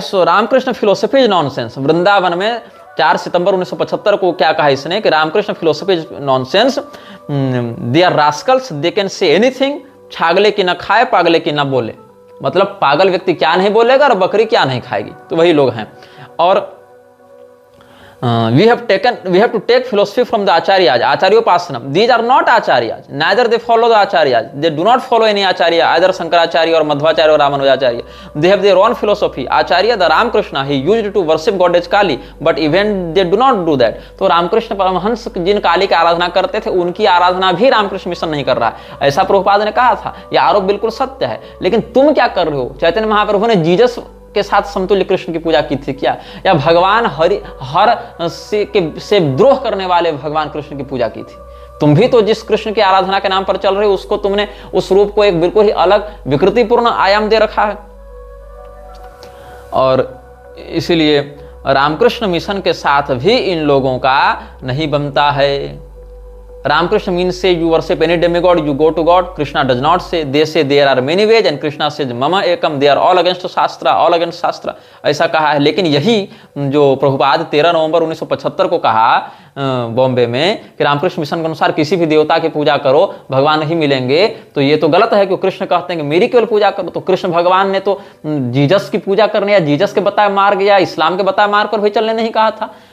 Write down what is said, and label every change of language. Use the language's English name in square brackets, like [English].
[English] So Ramakrishna philosophy is nonsense. [Hindi] Vrindavan में 4 सितंबर 1975 को क्या कहा इसने कि [English] Ramakrishna philosophy is nonsense, they are rascals, they can say anything, [Bangla] छागले की ना खाए पागले की ना बोले। [Hindi] मतलब पागल व्यक्ति क्या नहीं बोलेगा और बकरी क्या नहीं खाएगी, तो वही लोग हैं। और [English] we have to take philosophy from the acharyas, acharyopasanam. These are not acharyas, neither they follow the acharyas, they do not follow any acharya, either Shankaracharya or Madhvacharya or Ramanujacharya. They have their own philosophy. Acharya, the Ramakrishna, he used to worship goddess Kali, but even they do not do that. [Hindi] तो रामकृष्ण परमहंस जिन काली की आराधना करते थे उनकी आराधना भी Ramakrishna mission नहीं कर रहा है, ऐसा प्रभुपाद ने कहा था। यह आरोप बिल्कुल सत्य है, लेकिन तुम क्या कर रहे हो? चैतन्य महाप्रभु ने जीसस के साथ समतुल्य कृष्ण की पूजा की थी क्या? या भगवान हर से द्रोह करने वाले भगवान कृष्ण की पूजा की थी? तुम भी तो जिस कृष्ण की आराधना के नाम पर चल रहे हो उसको तुमने उस रूप को एक बिल्कुल ही अलग विकृतिपूर्ण आयाम दे रखा है। और इसीलिए रामकृष्ण मिशन के साथ भी इन लोगों का नहीं बनता है। [English] Ramakrishna means say you worship any demigod, you go to God. Krishna does not say. They say there are many ways and Krishna says mama ekam. They are all against Shastra, all against Shastra. [Hindi] ऐसा कहा है। लेकिन यही जो प्रभुपाद 13 नवंबर 1975 को कहा बॉम्बे में कि रामकृष्ण मिशन के अनुसार किसी भी देवता की पूजा करो भगवान नहीं मिलेंगे, तो ये तो गलत है। क्योंकि कृष्ण कहते हैं कि मेरी केवल पूजा करो, तो कृष्ण भगवान ने तो जीसस की पूजा करने या जीसस के बताए मार्ग या इस्लाम के बताए मार्ग पर भी चलने नहीं कहा था।